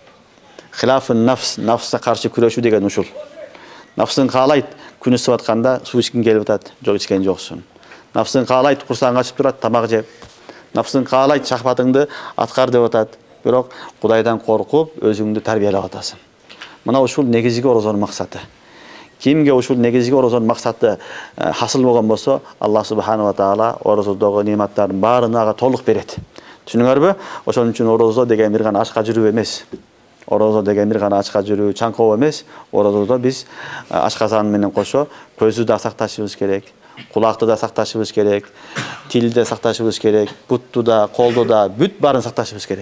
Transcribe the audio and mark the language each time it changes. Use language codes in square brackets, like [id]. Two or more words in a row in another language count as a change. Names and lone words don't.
[ky] Хилафын нафска каршы күрөшүү деген ушул. Нафсын каалайт, күн ысып атканда суу ичкиң келип атат, жок ичкен жоксуң. Нафсын каалайт, курсаң ачып турат, тамак жеп. Нафсын каалайт, шахватыңды аткар деп атат. Бирок Кудайдан коркуп, өзүңдү тарбиялап атасың. Мына ушул негизги орозонун максаты. Кимге ушул негизги орозонун максаты хасыл болгон болсо, Аллах [ar] سبحانه وتعالى [ky] орозодогу нематтардын баарын ага толук берет. Түшүнүңөрбү? Ошон үчүн орозо деген бир гана ачка жүрүү эмес. Орозо деген бир гана ачка жүрүү, чаңкоо эмес. Орозодо биз ашказан менен кошо көздү да сакташыбыз керек, кулакты да сакташыбыз керек, тилди да сакташыбыз керек, бутту да, колду да, бүт баарын сакташыбыз керек.